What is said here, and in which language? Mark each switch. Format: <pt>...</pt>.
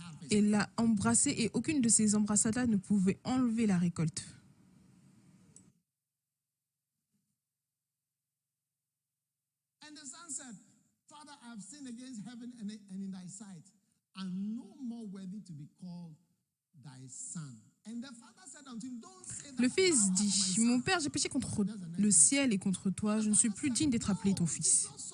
<fr>Et l'a embrassé et aucune de ces embrassades-là ne pouvait enlever la récolte.</fr> <en>And the son said, Father, I have sinned against heaven and in thy sight. I'm no more worthy to be called thy son. And the father said unto him, don't say that.</en> <fr>Le fils dit, mon père, j'ai péché contre le ciel et contre toi, je ne suis plus digne d'être appelé ton fils.</fr>